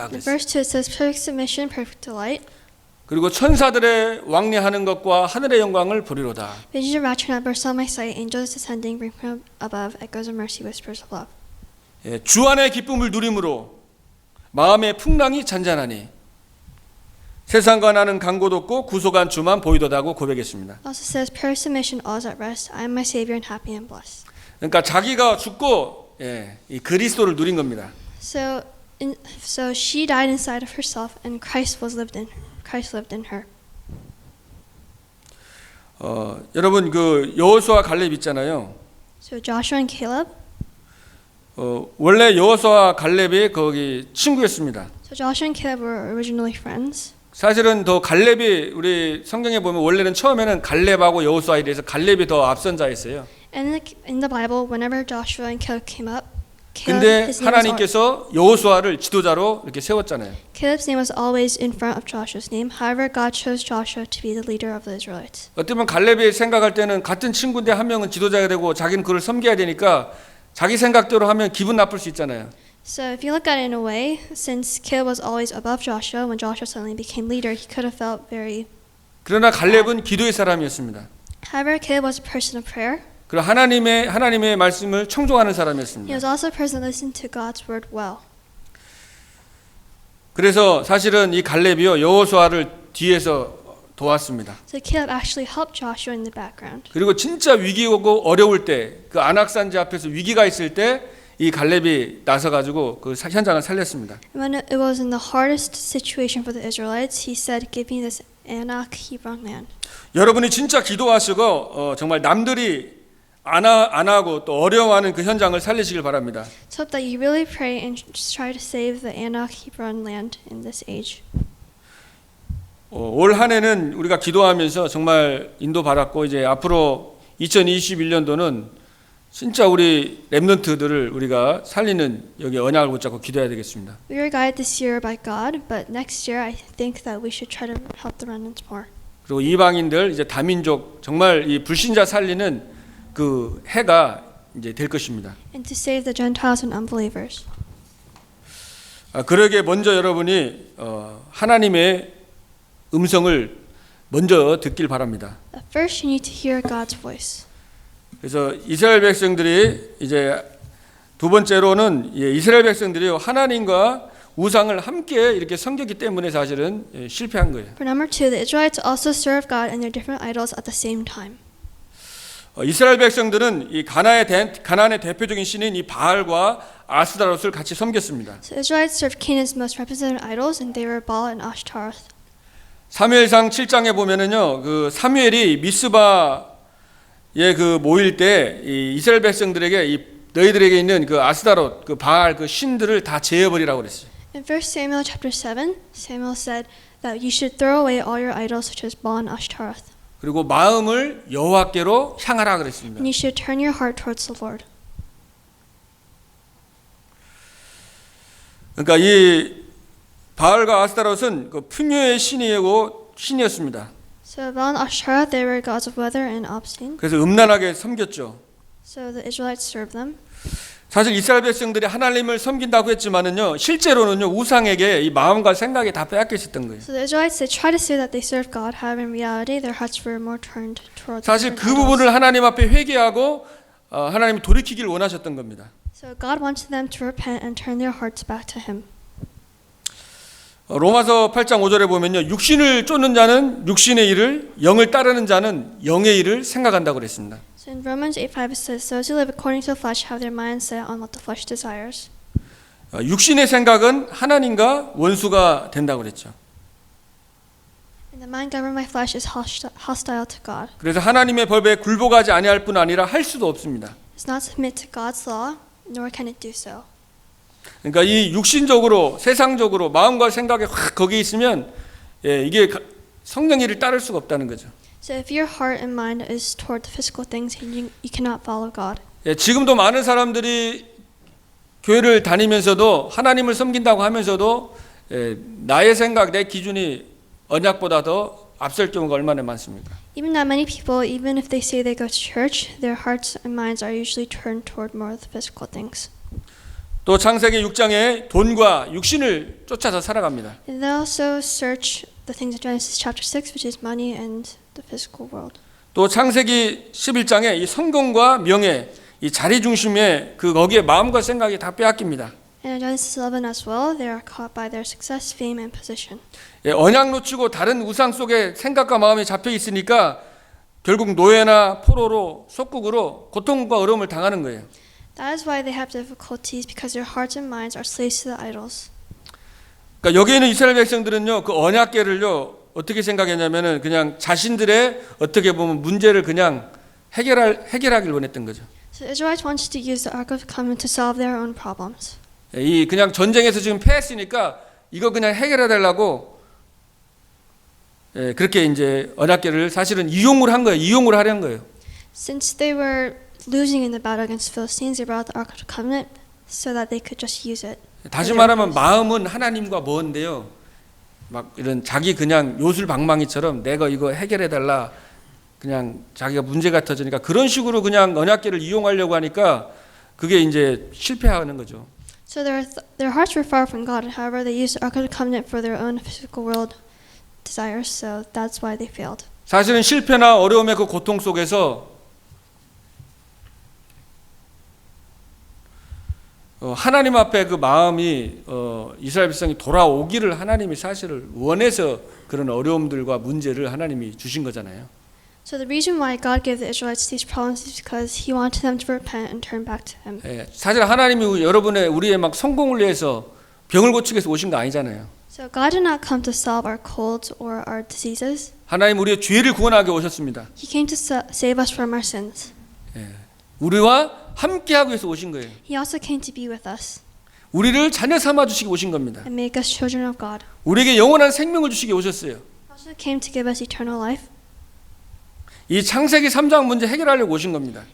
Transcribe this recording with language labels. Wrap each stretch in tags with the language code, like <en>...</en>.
<en>In</en> <ko>그랬어요.</ko> <en>verse 2 it says, "Perfect submission, perfect delight.</en> <ko>그리고 천사들의 왕래하는 것과 하늘의 영광을 보리로다.</ko> <en>Visions of rapture not burst on my sight. Angels descending, bring from above. Echoes of mercy, whispers of love."</en> <ko>주 안의 기쁨을 누림으로 마음의 풍랑이 잔잔하니 세상과 나는 강고도 없고 구속한 주만 보이도다고 고백했습니다.</ko> <en>Also says, "Perfect submission, all is at rest. I am my Savior and happy and blessed."</en> <ko>그러니까 자기가 죽고 이 그리스도를 누린 겁니다.</ko> <en>So she died inside of herself, and Christ lived in her.</en> <ko>여러분 그 여호수아 갈렙 있잖아요.</ko> <en>So Joshua and Caleb,</en> <ko>원래 여호수아와 갈렙이 거기 친구였습니다.</ko> <en>So Joshua and Caleb were originally friends.</en> <ko>사실은 더 갈렙이 우리 성경에 보면 원래는 처음에는 갈렙하고 여호수아에 대해서 갈렙이 더 앞선 자였어요.</ko> <en>And in the Bible, whenever Joshua and Caleb came up, Caleb,</en> <ko>근데</ko> <en>his name was</en> <ko>하나님께서 여호수아를 지도자로 이렇게 세웠잖아요.</ko> <en>Caleb's name was always in front of Joshua's name. However, God chose Joshua to be the leader of the Israelites.</en> <ko>어쩌면 갈렙이 생각할 때는 같은 친구인데 한 명은 지도자가 되고 자기는 그를 섬겨야 되니까 자기 생각대로 하면 기분 나쁠 수 있잖아요.</ko> <en>So if you look at it in a way, since Caleb was always above Joshua, when Joshua suddenly became leader, he could have felt very.</en> <ko>그러나 갈렙은 기도의 사람이었습니다.</ko> <en>However, Caleb was a person of prayer.</en> <ko>그리고 하나님의 말씀을 청종하는</ko> <en>He</en> <ko>사람이었습니다.</ko> <en>was also a person that listened to God's word well.</en> <ko>그래서 사실은 이 갈렙이요 여호수아를 뒤에서 도왔습니다.</ko> <en>So Caleb actually helped Joshua in the background.</en> <ko>그리고 진짜 위기고 어려울 때 그 안악산지 앞에서 위기가 있을 때 이 갈렙이 나서 가지고 그 현장을 살렸습니다.</ko> <en>When it was in the hardest situation for the Israelites, he said, "Give me this Anak Hebron land."</en> <ko>여러분이 진짜 기도하시고 정말 남들이 안 하고 또 어려워하는 그 현장을 살리시길 바랍니다.</ko> <en>So hope that you really pray and try to save the Anak Hebron land in this age.</en> <ko>올 한 해는 우리가 기도하면서 정말 인도 받았고 이제 앞으로 2021년도는 진짜 우리 렘넌트들을 우리가 살리는 여기 언약을 붙잡고 기도해야 되겠습니다.</ko> <en>We were guided this year by God, but next year I think that we should try to help the remnants more.</en> <ko>그리고 이방인들 이제 다민족 정말 이 불신자 살리는 그 해가 이제 될 것입니다.</ko> <en>And to save the Gentiles and unbelievers.</en> <ko>그러기에 먼저 여러분이 하나님의 음성을 먼저 듣길 바랍니다.</ko> <en>But first, you need to hear God's voice.</en> <ko>그래서 이스라엘 백성들이 이제 두 번째로는 이스라엘 백성들이 하나님과 우상을 함께 이렇게 섬겼기 때문에 사실은 실패한 거예요.</ko> <en>For number two, the Israelites also serve God and their different idols at the same time.</en> <ko>이스라엘 백성들은 이 가나안의 대표적인 신인 이 바알과 아스다롯을 같이 섬겼습니다.</ko> <en>So Israelites served Canaan's most representative idols, and they were Baal and Ashtaroth.</en> <ko>사무엘상 7장에 보면은요, 그 사무엘이 미스바에 그 모일 때 이 이스라엘 백성들에게 이 너희들에게 있는 그 아스다롯, 그 바알 그 신들을 다 제어버리라고 그랬어요.</ko> <en>In 1 Samuel chapter 7, Samuel said that you should throw away all your idols such as Baal and Ashtaroth.</en> <ko>그리고 마음을 여호와께로 향하라 그랬습니다.</ko> <en>And you should turn your heart towards the Lord.</en> <ko>그러니까 이 바알과 아스타롯은 그 풍요의 신이었습니다.</ko> <en>So Baal and Ashtaroth, they were gods of weather and obscene.</en> <ko>그래서 음란하게 섬겼죠.</ko> <en>So the Israelites served them.</en> <ko>사실 이스라엘 백성들이 하나님을 섬긴다고 했지만은요, 실제로는요 우상에게 이 마음과 생각이 다 빼앗겨 있었던 거예요.</ko> <en>So the Israelites, they try to say that they serve God, however in reality their hearts were more turned towards</en> <ko>사실</ko> <en>different 그 idols.</en> <ko>부분을 하나님 앞에 회개하고 하나님 돌이키길 원하셨던 겁니다.</ko> <en>So God wanted them to repent and turn their hearts back to Him.</en> <ko>로마서 8장 5절에 보면요, 육신을 쫓는 자는 육신의 일을, 영을 따르는 자는 영의 일을 생각한다고 그랬습니다.</ko> <en>So in Romans 8:5 it says, "Those who live according to the flesh have their minds set on what the flesh desires."</en> <ko>육신의 생각은 하나님과 원수가 된다고 그랬죠.</ko> <en>And the mind governed by flesh is hostile to God.</en> <ko>그래서 하나님의 법에 굴복하지 아니할 뿐 아니라 할 수도 없습니다.</ko> <en>It does not submit to God's law, nor can it do so.</en> <ko>그러니까 이 육신적으로 세상적으로 마음과 생각이 확 거기에 있으면 이게 성령 일을 따를 수가 없다는 거죠.</ko> <en>So if your heart and mind is toward the physical things, you cannot follow God.</en> <ko>지금도 많은 사람들이 교회를 다니면서도 하나님을 섬긴다고 하면서도 나의 생각, 내 기준이 언약보다 더 앞설 경우가 얼마나 많습니까?</ko> <en>Even that many people, even if they say they go to church, their hearts and minds are usually turned toward more of the physical things.</en> <ko>또 창세기 6장에 돈과 육신을 쫓아서 살아갑니다.</ko> <en>And they also search the things of Genesis chapter 6, which is money and the physical world.</en> <ko>또 창세기 11장에 이 성공과 명예, 이 자리 중심의 그 거기에 마음과 생각이 다 빼앗깁니다.</ko> <en>And in Genesis 11 as well, they are caught by their success, fame, and position.</en> <ko>언약 놓치고 다른 우상 속에 생각과 마음이 잡혀 있으니까 결국 노예나 포로로 속국으로 고통과 어려움을 당하는 거예요.</ko> <en>That is why they have difficulties, because their hearts and minds are slaves to the idols.</en> <ko>그러니까 여기 있는 이스라엘 백성들은요, 그 언약궤를요 어떻게 생각했냐면은 그냥 자신들의 어떻게 보면 문제를 그냥 해결하길 원했던 거죠.</ko> <en>So the Israelites wanted to use the Ark of the Covenant to solve their own problems.</en> <ko>이 그냥 전쟁에서 지금 패했으니까 이거 그냥 해결해 달라고 그렇게 이제 언약궤를 사실은 이용을 한 거예요. 이용을 하려는 거예요.</ko> <en>Since they were losing in the battle against Philistines, they brought the Ark of the Covenant so that they could just use it.</en> <ko>다시 말하면 마음은 하나님과 먼데요. 막 이런 자기 그냥 요술방망이처럼 내가 이거 해결해 달라. 그냥 자기가 문제가 터지니까 그런 식으로 그냥 언약궤를 이용하려고 하니까 그게 이제 실패하는 거죠.</ko> <en>So their hearts were far from God. However, they used the Ark of the Covenant for their own physical world desires. So that's why they failed.</en> <ko>사실은 실패나 어려움의 그 고통 속에서 하나님 앞에 그 마음이 이스라엘 백성이 돌아오기를 하나님이 사실을 원해서 그런 어려움들과 문제를 하나님이 주신 거잖아요.</ko> <en>So the reason why God gave the Israelites these problems is because He wanted them to repent and turn back to Him.</en> <ko>사실 하나님이 우리의 막 성공을 위해서 병을 고치기 위해서 오신 거 아니잖아요.</ko> <en>So God did not come to solve our colds or our diseases.</en> <ko>하나님 우리의 죄를 구원하게 오셨습니다.</ko> <en>He came to save us from our sins.</en> <ko>우리와 함께하기 위해서 오신 거예요.</ko> <en>He also came to be with us</en> <ko>우리를 자녀 삼아 주시기 오신 겁니다.</ko> <en>and make us children of God.</en> <ko>우리에게 영원한 생명을 주시기 오셨어요.</ko> <en>He also came to give us eternal life.</en> <ko>이 창세기 3장 문제 해결하려고 오신 겁니다.</ko>